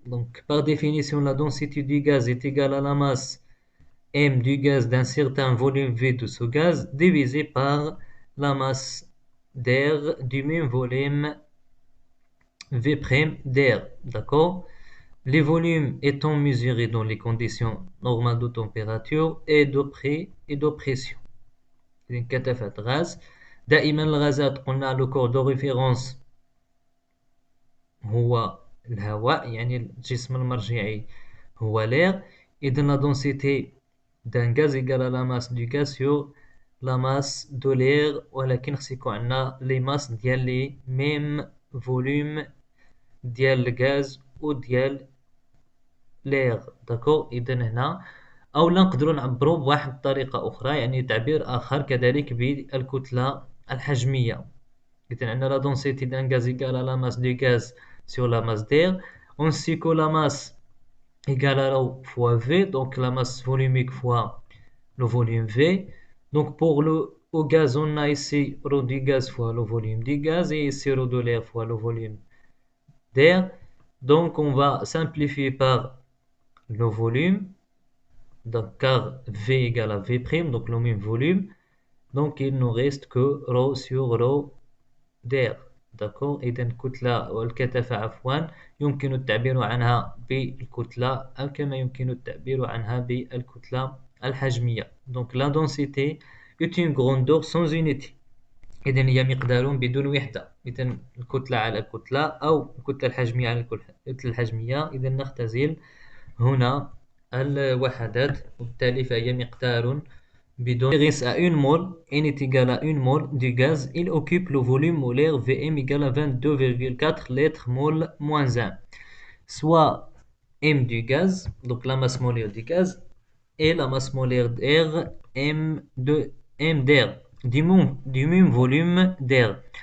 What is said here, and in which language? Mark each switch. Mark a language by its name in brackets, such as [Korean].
[French] Donc par définition, la densité du gaz est égale à la masse m du gaz d'un certain volume V de ce gaz divisé par la masse d'air du même volume V' d'air. D'accord? Les volumes étant mesurés dans les conditions normales de température et de pression. [Arabic] كثافة غاز. دائما الغازات قلنا le corps de référence هو الهواء يعني الجسم المرجعي هو l'air. [French] إذا la densité d'un gaz égale à la masse du gaz sur la masse de l'air ولكن خص يكون عندنا les masses ديال les mêmes volumes ديال الغاز وديال l'air. داكور. [Arabic] إذا هنا أولا نقدروا نعبروا بواحد الطريقة أخرى يعني تعبير آخر كذلك بالكتلة الحجمية. [French] إذا عندنا la densité d'un gaz égale à la masse du gaz sur la masse d'air. On sait que la masse égale à rho fois V, donc la masse volumique fois le volume V. Donc pour le au gaz, on a ici rho du gaz fois le volume du gaz et ici rho de l'air fois le volume d'air. Donc on va simplifier par le volume, donc car V égale à V', donc le même volume. Donc il nous reste que rho sur rho d'air. d'accord. [Arabic] إذا الكتلة والكثافة عفوا يمكن التعبير عنها بالكتلة أو كما يمكن التعبير عنها بالكتلة الحجمية. [French] donc la densité est une grandeur sans unité. [Arabic] إذا هي مقدار بدون وحدة. إذا الكتلة على الكتلة أو الكتلة الحجمية على الكتلة الحجمية. إذا نختزل هنا الوحدات وبالتالي فهي مقدار بدون. [French] À une mole, N est égal à une mole du gaz, il occupe le volume molaire Vm égal à 22,4 litres mol moins 1. Soit M du gaz, donc la masse molaire du gaz, et la masse molaire d'air M d'air, du même volume d'air.